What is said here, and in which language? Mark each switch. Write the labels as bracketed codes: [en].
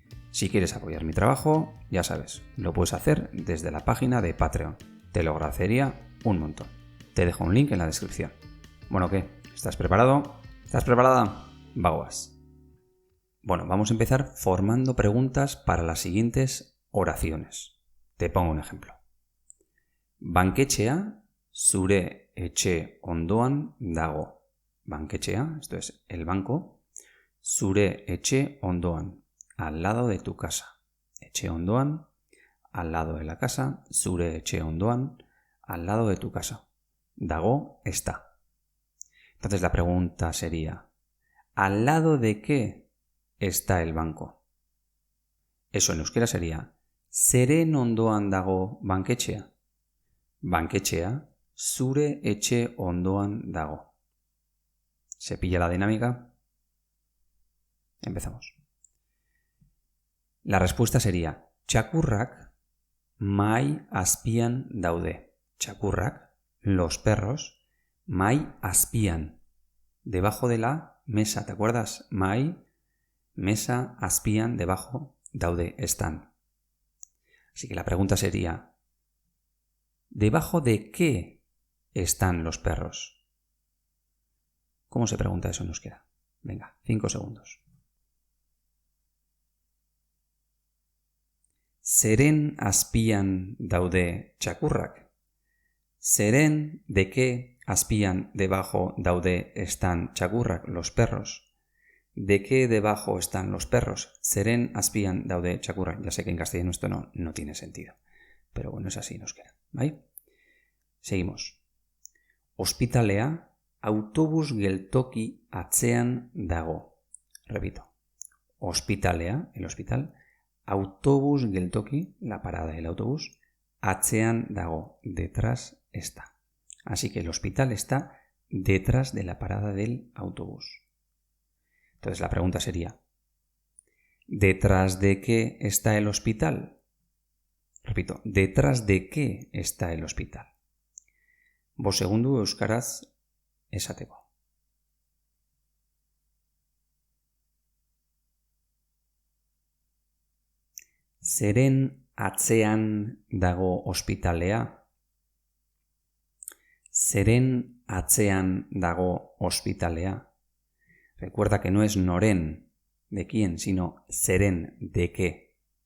[es] Si quieres apoyar mi trabajo, ya sabes, lo puedes hacer desde la página de Patreon. Te lo agradecería un montón. Te dejo un link en la descripción. Bueno, ¿qué? ¿Estás preparado? ¿Estás preparada? Vaguas. Bueno, vamos a empezar formando preguntas para las siguientes oraciones. Te pongo un ejemplo. [eu] Banketxea zure etxe ondoan dago. [es] Banketxea, esto es el banco, [eu] zure etxe ondoan, [es] al lado de tu casa. Etxe ondoan, al lado de la casa. [eu] Zure etxe ondoan, [es] al lado de tu casa. Dago, está. Entonces la pregunta sería, ¿al lado de qué está el banco? Eso en euskera sería, [eu] zeren ondoan dago banketxea? Banketxea, zure etxe ondoan dago. [es] ¿Se pilla la dinámica? Empezamos. La respuesta sería, [eu] txakurrak mahai azpian daude. [es] Txakurrak, los perros, [eu] mahai azpian, [es] debajo de la mesa. ¿Te acuerdas? Mahai, mesa, azpian, debajo, daude, están. Así que la pregunta sería, ¿debajo de qué están los perros? ¿Cómo se pregunta eso en euskera? Venga, 5 segundos. [eu] Zeren azpian daude txakurrak? [es] Zeren, ¿de qué azpian, debajo, daude, están txakurrak, los perros? ¿De qué debajo están los perros? [eu] Zeren azpian daude txakurrak. [es] Ya sé que en castellano esto no tiene sentido, pero bueno, es así nos queda, ¿vale? Seguimos. [eu] Ospitalea autobus geltoki atzean dago. [es] Repito. Ospitalea, el hospital, [eu] autobus geltoki, [es] la parada del autobús, [eu] atzean dago, [es] detrás está. Así que el hospital está detrás de la parada del autobús. Entonces la pregunta sería, ¿detrás de qué está el hospital? Repito, ¿detrás de qué está el hospital? [eu] Bost segundu euskaraz esateko. Zeren atzean dago ospitalea? Zeren atzean dago ospitalea? [es] Recuerda que no es noren, de quién, sino zeren, de qué.